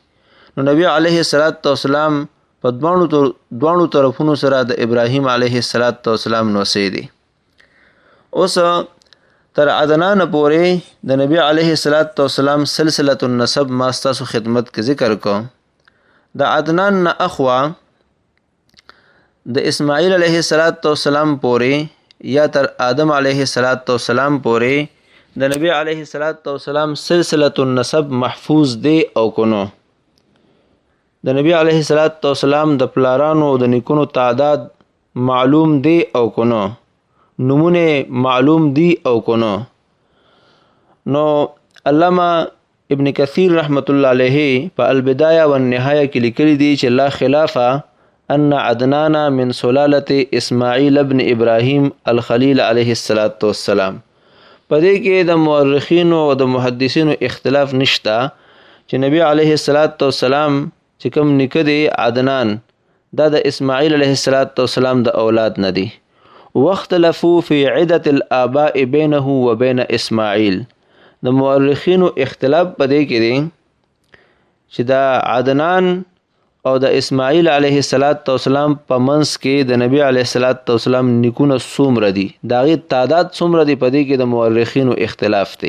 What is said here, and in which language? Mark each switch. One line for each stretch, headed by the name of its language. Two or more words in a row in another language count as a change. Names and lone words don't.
Pashto: نو نبی علیه السلام په دواړو طرفونو سره د ابراهیم علیه السلام نوسی دی. اوس تر عدنان پورې د نبی علیه السلام سلسلة النسب ما ستاسو خدمت کې ذکر کوم. د عدنان نه اخوا د اسماعیل علیه السلام پورې یا تر آدم علیه السلام پورې د نبی علیه السلام سلسلة النسب محفوظ دی او کنو. د نبی علیه السلام د پلارانو او د نیکونو تعداد معلوم دی او کنو، نمونه معلوم دی او کنو. نو علامه ابن کثیر رحمت الله علیه په البدایه والنهایه کې لیکلی دی چې
Arabic: لا خلافه ان عدنان من سلالة اسماعیل ابن ابراهیم الخلیل علیه السلام.
Pashto: په دې کې د مورخینو او د محدثینو اختلاف نشته چې نبی علیه السلام چې کوم نیکه دی عدنان دا د اسماعیل علیه السلام د اولاد نه دی.
Arabic: واختلفوا في عدة الآباء بينه وبين اسماعیل.
Pashto: د مورخینو اختلاف په دې کې دی چې دا عدنان او د اسماعیل علیه السلام په منځ کې د نبی علیه السلام نیکونه څومره دي، د هغې تعداد څومره دی، په دې کې د مورخینو اختلاف دی.